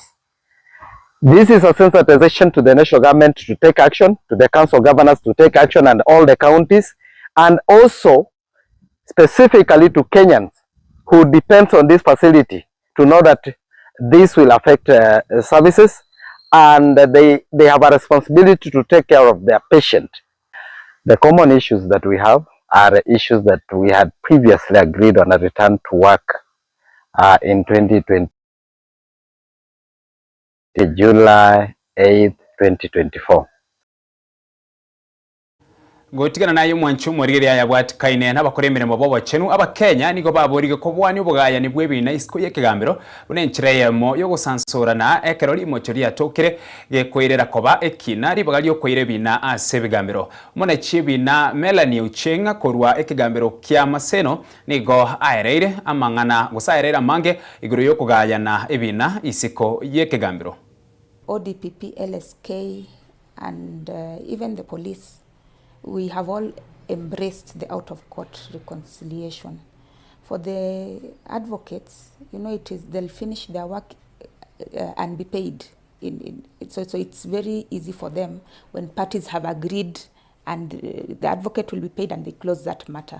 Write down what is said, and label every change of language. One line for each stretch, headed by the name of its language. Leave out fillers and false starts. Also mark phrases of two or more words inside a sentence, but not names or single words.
English: This is a sensitization to the national government to take action, to the Council of Governors to take action, and all the counties, and also specifically to Kenyans who depends on this facility to know that this will affect services, and they have a responsibility to take care of their patient. The common issues that we have are issues that we had previously agreed on a return to work in 2020, July 8th, 2024.
Gusii: Gotigana nayo mwanchu murigiri ya bwat kaine n'abakoremere mu bobochenu abakenya nigo baborige ko bwani ubugaya ni bwebina isiko yekigambiro bunenchireyemo yo gusansurana ekerori mochori yatokire yekoirera koba ekina ribagali yokoire bina asebigambiro muna chibina Melanie Uchenga korwa ekigambiro kya maseno nigo aereire amangana gusaerera mange iguru yo kugayana ebina isiko yekigambiro.
English: ODPP, LSK and even the police, we have all embraced the out-of-court reconciliation. For the advocates, you know, they'll finish their work and be paid. So it's very easy for them when parties have agreed and the advocate will be paid and they close that matter.